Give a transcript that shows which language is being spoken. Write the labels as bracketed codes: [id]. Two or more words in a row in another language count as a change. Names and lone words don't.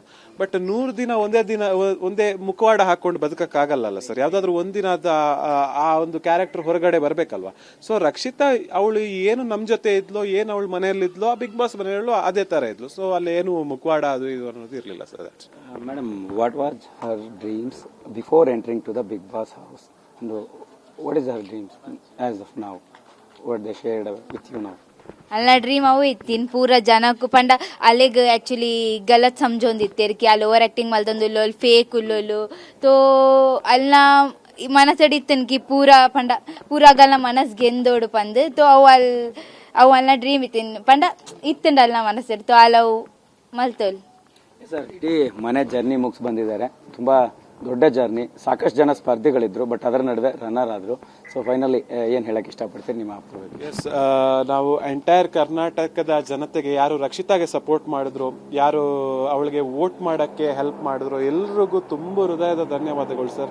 [kn] ಬಟ್ 100 ದಿನ ಒಂದೇ ಮುಖವಾಡ ಹಾಕೊಂಡು ಬದುಕಕ್ಕಾಗಲ್ಲ ಸರ್. ಯಾವ್ದಾದ್ರು ಒಂದಿನ ಆ ಒಂದು ಕ್ಯಾರೆಕ್ಟರ್ ಹೊರಗಡೆ ಬರ್ಬೇಕಲ್ವಾ. ಸೊ ರಕ್ಷಿತಾ ಅವಳು ಏನು ನಮ್ಮ ಜೊತೆ ಇದ್ಲೋ, ಏನು ಅವಳು ಮನೆಯಲ್ಲಿದ್ಲೋ, ಆ ಬಿಗ್ ಬಾಸ್ ಮನೆಯಲ್ಲೂ ಅದೇ ತರ ಇದ್ಲು. ಸೊ ಅಲ್ಲಿ ಏನು ಮುಖವಾಡ ಅದು ಇದು ಅನ್ನೋದು ಇರಲಿಲ್ಲ ಸರ್. ಮೇಡಮ್, [en] What was her dreams before entering to the Bigg Boss house and what is her dreams as of now, what they shared with you now? [tcy] ಅಲ್ಲ ಡ್ರೀಮ್ ಅವು ಇತ್ತಿನ್ ಪೂರ ಜನಕ್ಕೂ ಪಂಡ ಅಲ್ಲಿಗೆ ಆ್ಯಕ್ಚುಲಿ ಗಲತ್ ಸಮಜೊಂದಿತ್ತೇರ್ ಕಿ ಅಲ್ಲಿ [en] over acting [tcy] ಮಲ್ದೊಂದು ಫೇಕ್ ಉಲ್ಲೋಲು. ತೋ ಅಲ್ಲ ಮನಸ್ಸಡಿತ್ತನ್ ಕಿ ಪೂರ ಆಗಲ್ಲ ಮನಸ್ ಗೆಂದೋಡು ಪಂದು. ತೋ ಅವು ಅಲ್ಲ ಡ್ರೀಮ್ ಇತ್ತಿನ್ ಪಂಡ ಇತ್ತಂಡ ಅಲ್ಲ ಮನಸ್ಸಡಿ. ತೋ ಅಲ್ಲವು ಮಲ್ತೋಲ್ ಸರ್. [kn] ಇಡೀ ಮನೆ ಜರ್ನಿ ಮುಗಿಸ್ ಬಂದಿದ್ದಾರೆ, ತುಂಬ ದೊಡ್ಡ ಜರ್ನಿ, ಸಾಕಷ್ಟು ಜನ ಸ್ಪರ್ಧಿಗಳಿದ್ರು, ಬಟ್ ಅದರ ನಡುವೆ ರನ್ನರ್ ಆದರು. [en] so finally [kn] ಏನು ಹೇಳಕ್ಕೆ ಇಷ್ಟಪಡ್ತೀರಿ ನಿಮ್ಮ ಅಪ್ಪ? ಎಸ್, ನಾವು ಎಂಟೈರ್ ಕರ್ನಾಟಕದ ಜನತೆಗೆ ಯಾರು ರಕ್ಷಿತಾಗೆ ಸಪೋರ್ಟ್ ಮಾಡಿದ್ರು, ಯಾರು ಅವಳಿಗೆ ವೋಟ್ ಮಾಡೋಕ್ಕೆ ಹೆಲ್ಪ್ ಮಾಡಿದ್ರು, ಎಲ್ರಿಗೂ ತುಂಬ ಹೃದಯದ ಧನ್ಯವಾದಗಳು ಸರ್.